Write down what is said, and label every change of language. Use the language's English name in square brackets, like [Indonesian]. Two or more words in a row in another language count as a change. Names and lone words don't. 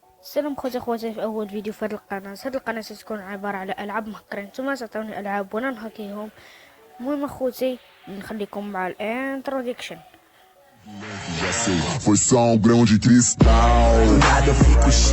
[Arabic] السلام خوتي في اول فيديو في هذه القناه. هذه القناه ستكون عباره على العاب مهكرة. نتوما تعطوني العاب وانا نهكيهم. المهم خوتي نخليكم مع الانترودكشن. [Portuguese] Já sei, foi só grão de cristal. Nada fica